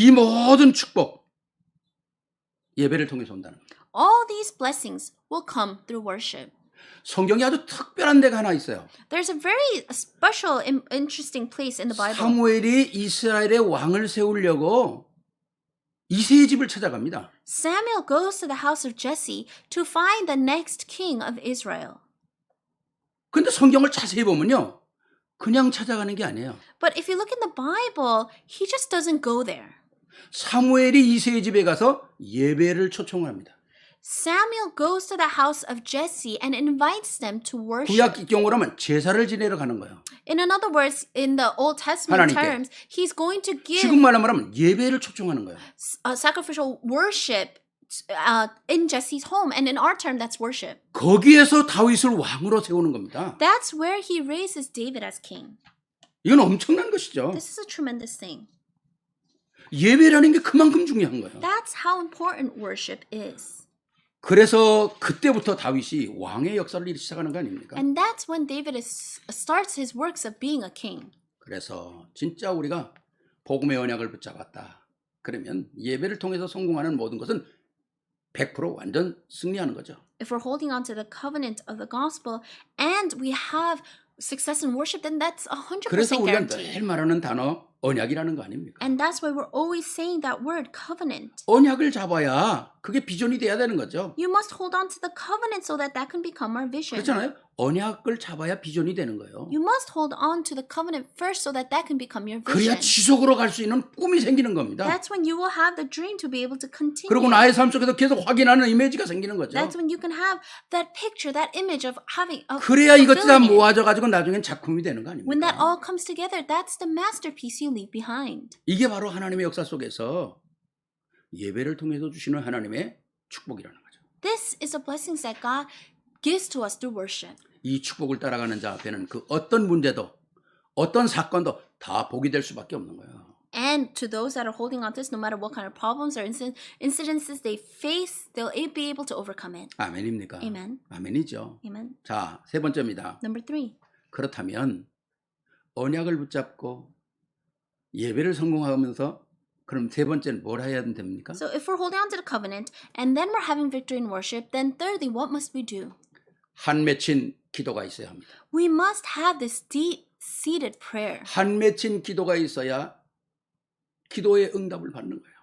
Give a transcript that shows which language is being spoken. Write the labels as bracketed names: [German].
[Korean] 이 모든 축복 예배를 통해서 온다는 거예요. [English] All these blessings will come through worship. [Korean] 성경에 아주 특별한 데가 하나 있어요. [English] There's a very special, interesting place in the Bible. [Korean] 사무엘이 이스라엘의 왕을 세우려고 이새의 집을 찾아갑니다. [English] Samuel goes to the house of Jesse to find the next king of Israel. [Korean] 근데 성경을 자세히 보면요. 그냥 찾아가는 게 아니에요. [English] But if you look in the Bible, he just doesn't go there. [Korean] 사무엘이 이새의 집에 가서 예배를 초청합니다. [English] Samuel goes to the house of Jesse and invites them to worship. [Korean] 구약 경우로 하면 제사를 지내러 가는 거예요. [English] In other words, in the Old Testament [Korean] 하나님께. [English] terms, he's going to give [Korean] 지금 말로 말하면 예배를 초청하는 거예요. [English] sacrificial worship in Jesse's home. And in our term, that's worship. [Korean] 거기에서 다윗을 왕으로 세우는 겁니다. [English] That's where he raises David as king. [Korean] 이건 엄청난 것이죠. [English] This is a tremendous thing. [Korean] 예배라는 게 그만큼 중요한 거예요. [English] That's how important worship is. [Korean] 그래서 그때부터 다윗이 왕의 역사를 일으키기 시작하는 거 아닙니까? [English] And that's when David starts his works of being a king. [Korean] 그래서 진짜 우리가 복음의 언약을 붙잡았다. 그러면 예배를 통해서 성공하는 모든 것은 100% 완전 승리하는 거죠. [English] If we're holding on to the covenant of the gospel and we have success in worship, then that's 100% [Korean] 그래서 우리가 [English] guaranteed. [Korean] 늘 말하는 단어 언약이라는 거 아닙니까? [English] And that's why we're always saying that word, covenant. [Korean] 언약을 잡아야 그게 비전이 돼야 되는 거죠. [English] You must hold on to the covenant so that that can become our vision. [Korean] 그렇잖아요. 언약을 잡아야 비전이 되는 거예요. [English] You must hold on to the covenant first so that that can become your [Korean] 그래야 [English] vision. [Korean] 지속으로 갈 수 있는 꿈이 생기는 겁니다. [English] That's when you will have the dream to be able to continue. [Korean] 그리고 나의 삶 속에서 계속 확인하는 이미지가 생기는 거죠. [English] That's when you can have that picture, that image of having of [Korean] 그래야 이것이 다 [English] fulfilling it. [Korean] 모아져 가지고 나중엔 작품이 되는 거 [English] When that [Korean] 아닙니까? [English] all comes together, that's the masterpiece you leave behind. [Korean] 이게 바로 하나님의 역사 속에서 예배를 통해서 주시는 하나님의 축복이라는 거죠. [English] This is a blessing that God gives to us through worship. [Korean] 이 축복을 따라가는 자 앞에는 그 어떤 문제도 어떤 사건도 다 복이 될 수밖에 없는 거예요. [English] And to those that are holding on to this, no matter what kind of problems or incidences they face, they'll be able to overcome it. [Korean] 아멘입니까? [English] Amen. [Korean] 아멘이죠. [English] Amen. [Korean] 자, 세 번째입니다. [English] Number 3. [Korean] 그렇다면 언약을 붙잡고 예배를 성공하면서 그럼 세 번째는 뭘 해야 됩니까? [English] So if we're holding on to the covenant and then we're having victory in worship, then thirdly, what must we do? [Korean] 한 맺힌 기도가 있어야 합니다. [English] We must have this deep-seated prayer. [Korean] 한 맺힌 기도가 있어야 기도의 응답을 받는 거예요.